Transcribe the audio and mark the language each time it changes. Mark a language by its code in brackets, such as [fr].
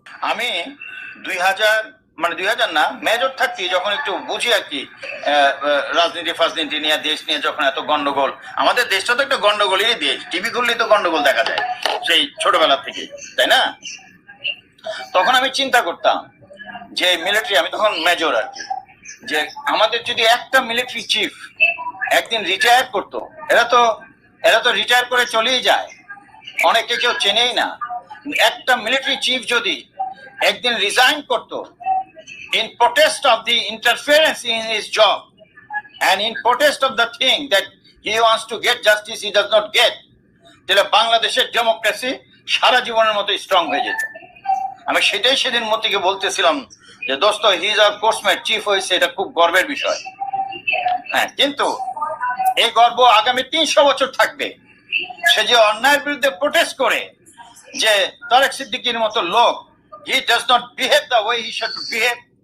[bn] আমি 2000 না, মেজর থাকতে যখন একটু বুঝি আর কি, রাজনীতি ফাজনীতি নিয়ে, দেশ নিয়ে যখন এত গন্ডগোল, আমাদের দেশটা তো একটা গন্ডগোলেরই দেশ, টিভি খুললেই তো গন্ডগোল দেখা যায় সেই ছোটবেলা থেকে, তাই না? তখন আমি চিন্তা করতাম যে মিলিটারি, আমি তখন মেজর আর কি, যে আমাদের যদি একটা মিলিটারি চিফ একদিন রিটায়ার করতো, এরা তো রিটায়ার করে চলেই যায়, অনেকে কেউ চেনেই না। একটা মিলিটারি চিফ যদি একদিন রিজাইন করতো [en] in protest of the interference in his job and in protest of the thing that he wants to get justice he does not get, [bn] তাহলে বাংলাদেশের ডেমোক্রেসি সারা জীবনের মতো স্ট্রং হয়ে যেত। আমি সেটাই সেদিন মতিকে বলতেছিলাম যে দোস্ত, he is our coursemate, chief হয়েছে, এটা খুব গর্বের বিষয়। হ্যাঁ, কিন্তু এই গর্ব আগামী 300 বছর থাকবে। সে যে অন্যায়ের বিরুদ্ধে প্রোটেস্ট করে, যে তারেক সিদ্দিকীর মতো লোক, [en] he does not behave the way he should behave.